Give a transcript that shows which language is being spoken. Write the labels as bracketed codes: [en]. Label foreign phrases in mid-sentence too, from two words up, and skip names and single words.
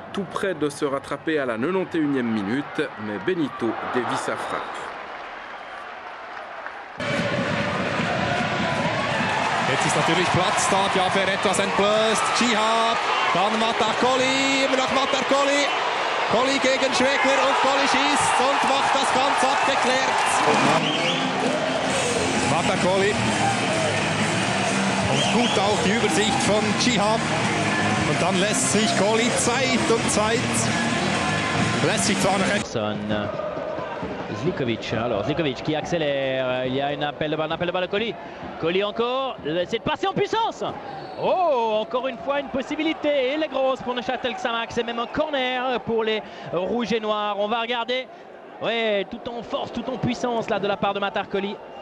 [fr] tout près de se rattraper à la 91e minute, mais Benito dévie sa frappe. [de] Jetzt ist natürlich Platz da, Jaber etwas entblößt, Chihab, dann Matar Koli, immer noch Matar Koli. Koli gegen Schwegler und Koli schießt und macht das ganz abgeklärt. Matar Koli. Und gut auch die Übersicht von Chihab. Und dann lässt sich Koli Zeit lässt sich zwar noch... [fr] Zlikovic, alors Zlikovic qui accélère, il y a un appel de balle de Koli. Koli encore, c'est de passer en puissance. Oh, encore une fois une possibilité, elle est grosse pour Neuchâtel Xamax, c'est même un corner pour les rouges et noirs. On va regarder, ouais, tout en force, tout en puissance là de la part de Matar Koli.